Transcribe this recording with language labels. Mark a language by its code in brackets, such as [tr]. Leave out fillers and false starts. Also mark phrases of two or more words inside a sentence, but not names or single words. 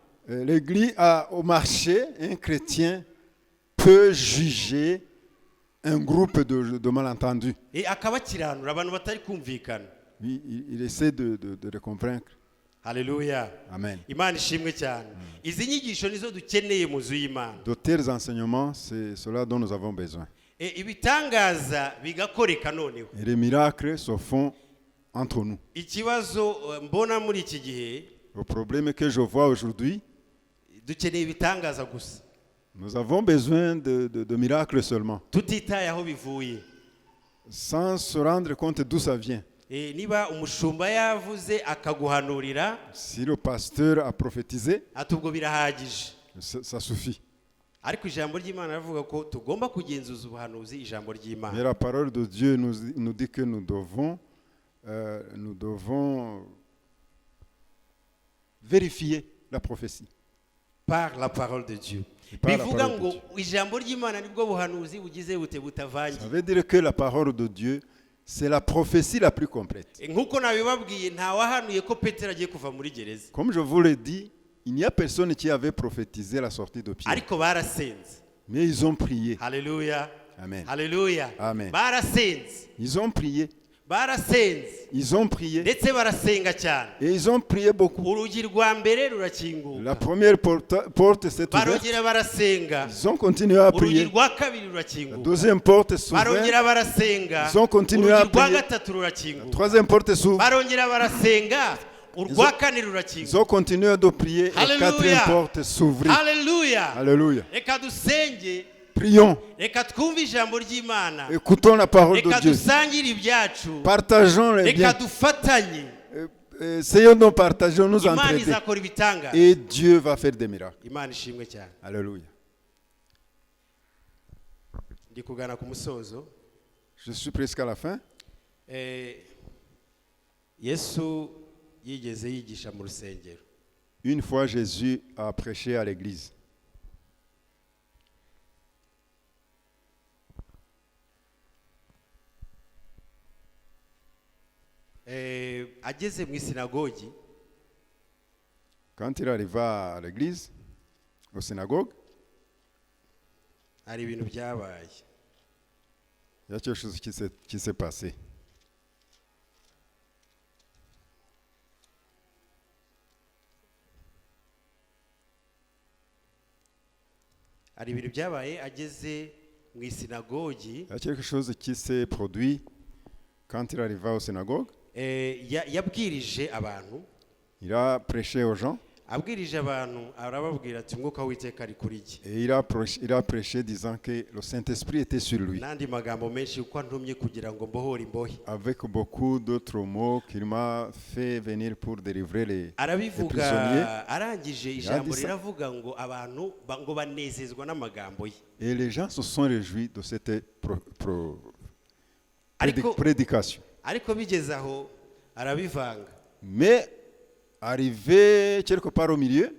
[fr] l'église, au marché, un chrétien peut juger un groupe de malentendus. [rw] Et akabakiranura abantu batari kumvikana. [fr] Il essaie de les convaincre. [rw] Haleluya. Amen. Imana ishimwe cyane. Izi nyigisho nizo dukeneye mu nzu y'Imana. [fr] De tels enseignements, c'est cela dont nous avons besoin. [rw] Ibitangaza bigakoreka noneho. [fr] Et les miracles se font entre nous. [rw] Ikibazo mbona muri iki gihe, [fr] le problème que je vois aujourd'hui, [rw] dukeneye ibitangaza gusa. [fr] Nous avons besoin de miracles seulement. [rw] Tutitaye aho bivuye. [fr] Sans se rendre compte d'où ça vient. [rw] Niba umushumba yavuze akaguhanurira, [fr] si le pasteur a prophétisé, [rw] atubwo birahagije. [fr] Ça suffit. [rw] Ariko ijambo ry'Imana ravuga ko tugomba kugenzuza ubuhanuzi ijambo ry'Imana. [fr] Mais la parole de Dieu nous dit que nous devons vérifier la prophétie. Par la parole de Dieu. [rw] Bivuga ngo ijambo ry'Imana nibwo buhanuzi bugize bute butavangiye. [fr] Ça veut dire que la parole de Dieu, c'est la prophétie la plus complète. [rw] Nkuko nabibabwiye nta wahanuye ko Petero agiye kuva muri gereza. [fr] Comme je vous l'ai dit, il n'y a personne qui avait prophétisé la sortie de Pierre. [rw] Ariko barasenze. [fr] Mais ils ont prié. Alléluia. Amen. Alléluia. Amen. [rw] Barasenze. [fr] Ils ont prié. [rw] Barasenze. [fr] Ils ont prié. [rw] Ndetse barasenga cyane. [fr] Et ils ont prié beaucoup. [rw] Urugi rwa mbere rurakinguka. [fr] La première porte s'est ouverte. [rw] Barongera barasenga. [fr] Ils ont continué à prier. [rw] Urugi rwa kabiri rurakinguka. [fr] La deuxième porte s'ouvre. [rw] Barongera barasenga. [fr] Ils ont continué à prier. [rw] Urugi rwa gatatu rurakinguka. [fr] La troisième porte s'ouvre. [rw] Barongera barasenga. Urwa kane rurakinguka. [fr] Ils ont continué de prier. La quatrième porte s'ouvrit. Alléluia. Alléluia. [rw] Reka dusenge. [fr] Prions. [rw] Reka twumve ijambo ry'Imana. [fr] Écoutons la parole de Dieu. [rw] Reka dusangire ibyacu. [fr] Partageons les biens. [rw] Reka dufatanye. [fr] Essayons de partager, nous entraider. [rw] Imana izakora ibitangaza. [fr] Et Dieu va faire des miracles. [rw] Imana ishimwe cyane. [fr] Alléluia. [rw] Ndi kugana ku musozo. [fr] Je suis presque à la fin. [rw] Yesu yigeze yigisha mu rusengero. [fr] Une fois Jésus a prêché à l'église. [rw] Ageze mu isinagogi. [fr] Quand il arriva à l'église, au synagogue, [rw] hari ibintu byabaye. [fr] Il y a quelque chose qui s'est passé. [rw] Hari ibintu byabaye ageze mu isinagogi. [fr] Il y a quelque chose qui s'est produit quand il arriva au synagogue. [rw] Yabwirije abantu. [fr] Il a prêché aux gens. [rw] Abwirije abantu arababwira ati umwuka w'Iteka ari kuri jye. [fr] Et il a prêché disant que le Saint-Esprit était sur lui. [rw] Nandi magambo menshi uko antumye kugira ngo mbohore imbohe. [fr] Avec beaucoup d'autres mots qu'il m'a fait venir pour délivrer les prisonniers. [rw] Arangije ijambo riravuga ngo abantu ngo banezezwa n'amagambo ye. [fr] Et les gens se sont réjouis de cette prédication. [rw] Ariko bigeze aho arabivanga. [fr] Mais arrivé quelque part au milieu,